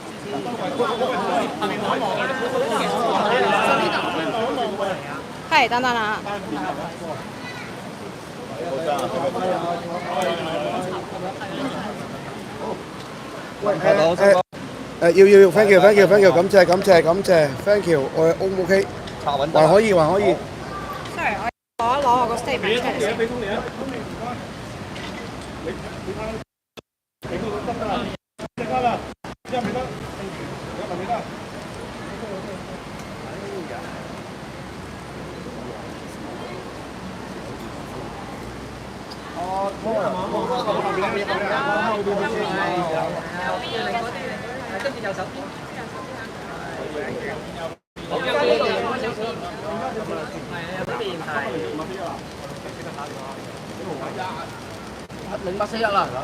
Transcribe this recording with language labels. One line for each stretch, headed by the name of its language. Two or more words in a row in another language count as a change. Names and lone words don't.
Cantonese: 係，等等啦。喂，
English: 要 ，thank you，感謝 ，thank you，
Cantonese: 我 O 唔 OK？還可以。 Sorry，我攞我個 statement 出嚟先。俾通你啊！你睇到得啦，得啦，一未得，未得。跟住右手邊。0841啦。